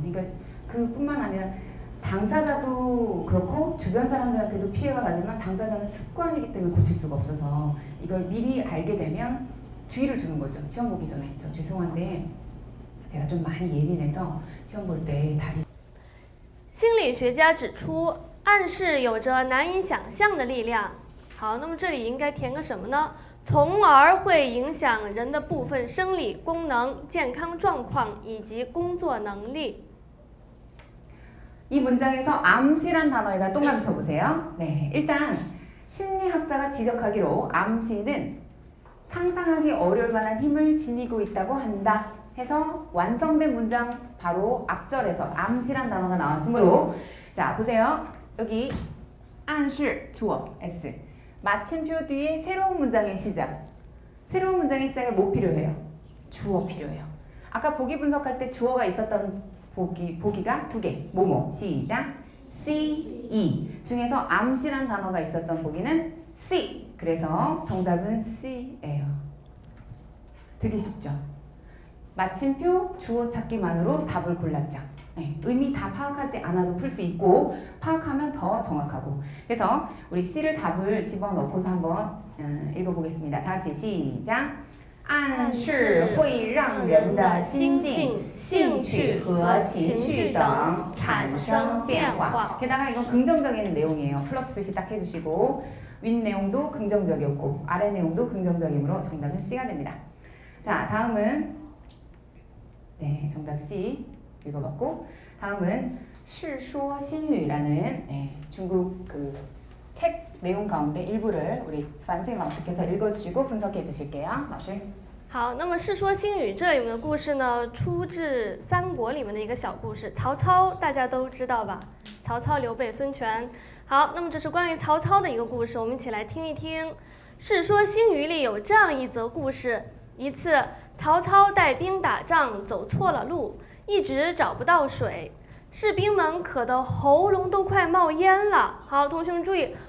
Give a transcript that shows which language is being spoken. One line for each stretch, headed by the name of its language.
Korean: 그러니까 그뿐만 아니라 당사자도 그렇고 주변 사람들한테도 피해가 가지만 당사자는 습관이기 때문에 고칠 수가 없어서 이걸 미리 알게 되면 주의를 주는 거죠. 시험 보기 전에. 저 죄송한데 제가 좀 많이 예민해서 시험 볼 때 다리
Chinese: 心理学家指出，暗示有着难以想象的力量。好，那么这里应该填个什么呢？从而会影响人的部分生理功能、健康状况以及工作能力。
Korean: 이 문장에서 암시란 단어에다 동그라미 쳐보세요. 네, 일단 심리학자가 지적하기로 암시는 상상하기 어려울 만한 힘을 지니고 있다고 한다 해서 완성된 문장 바로 앞절에서 암시란 단어가 나왔으므로 자 보세요. 여기 暗示 주어 S 마침표 뒤에 새로운 문장의 시작. 새로운 문장의 시작에 뭐 필요해요? 주어 필요해요. 아까 보기 분석할 때 주어가 있었던 보기가 두 개. 뭐뭐 시작. C, E 중에서 암시란 단어가 있었던 보기는 C. 그래서 정답은 C예요. 되게 쉽죠? 마침표 주어 찾기만으로 답을 골랐죠. 네, 의미 다 파악하지 않아도 풀 수 있고 파악하면 더 정확하고 그래서 우리 C를 답을 집어넣고서 한번 읽어보겠습니다. 다 같이 시작.
Chinese: 暗示会让人的心境、兴趣和情绪等产生变化.
Korean: 게다가 이건 긍정적인 내용이에요. 플러스 표시 딱 해주시고 윗 내용도 긍정적이었고 아래 내용도 긍정적이므로 정답은 C가 됩니다. 자 다음은 네 정답 C 읽어봤고 다음은 世说新语라는 중국 그 책 내용 가운데 일부를 우리 반징老师께서 읽어주시고 분석해 주실게요.
Chinese: 老师好，那么《世说新语》这里面的故事呢，出自三国里面的一个小故事。曹操大家都知道吧？曹操、刘备、孙权。好，那么这是关于曹操的一个故事，我们一起来听一听。《世说新语》里有这样一则故事：一次，曹操带兵打仗，走错了路，一直找不到水，士兵们渴得喉咙都快冒烟了。好，同学们注意。